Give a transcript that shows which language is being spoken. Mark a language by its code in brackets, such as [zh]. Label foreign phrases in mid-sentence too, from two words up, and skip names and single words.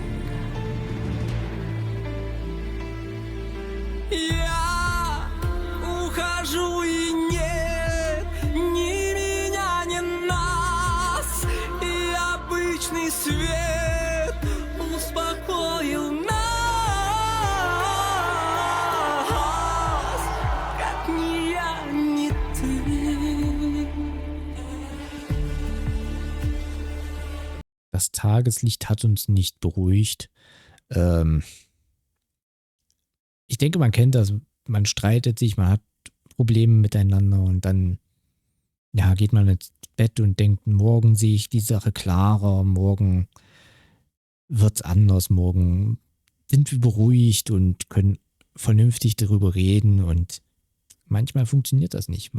[ru] Я ухожу и нет ни меня, ни нас, и обычный свет успокоил нас, как ни я, ни ты. [de] Das Tageslicht hat uns nicht beruhigt. Ich denke, man kennt das. Man streitet sich, man hat Probleme miteinander und dann ja, geht man ins Bett und denkt, morgen sehe ich die Sache klarer, morgen wird's anders, morgen sind wir beruhigt und können vernünftig darüber reden und manchmal funktioniert das nicht.